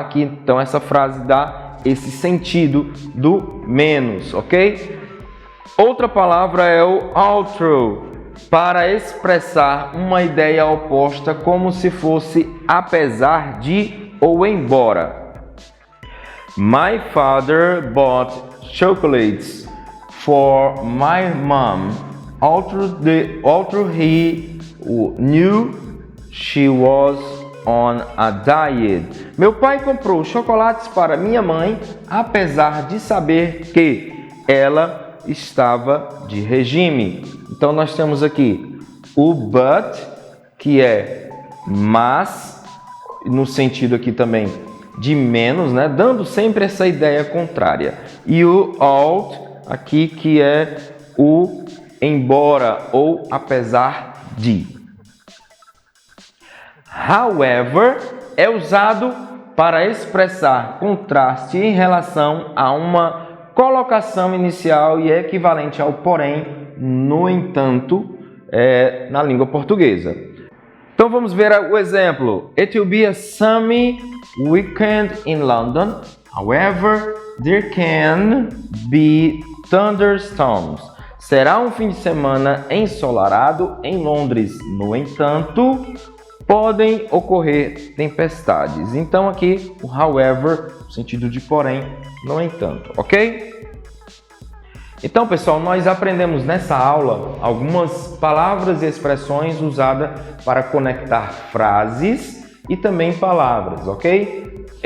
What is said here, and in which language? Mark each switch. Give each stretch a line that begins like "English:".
Portuguese: Aqui então essa frase dá esse sentido do menos, ok? Outra palavra é o altro, para expressar uma ideia oposta, como se fosse apesar de ou embora.
English: My father bought chocolates for my mom, although he knew she was on a diet.
Portuguese: Meu pai comprou chocolates para minha mãe, apesar de saber que ela estava de regime. Então nós temos aqui o but, que é mas, no sentido aqui também de menos, né? Dando sempre essa ideia contrária. E o ought, aqui, que é o embora ou apesar de. However é usado para expressar contraste em relação a uma colocação inicial e é equivalente ao porém, no entanto, na língua portuguesa. Então vamos ver o exemplo.
English: It will be a sunny weekend in London. However, there can be thunderstorms.
Portuguese: Será um fim de semana ensolarado em Londres. No entanto, podem ocorrer tempestades. Então aqui o however, no sentido de porém, no entanto, ok? Então, pessoal, nós aprendemos nessa aula algumas palavras e expressões usadas para conectar frases e também palavras, ok?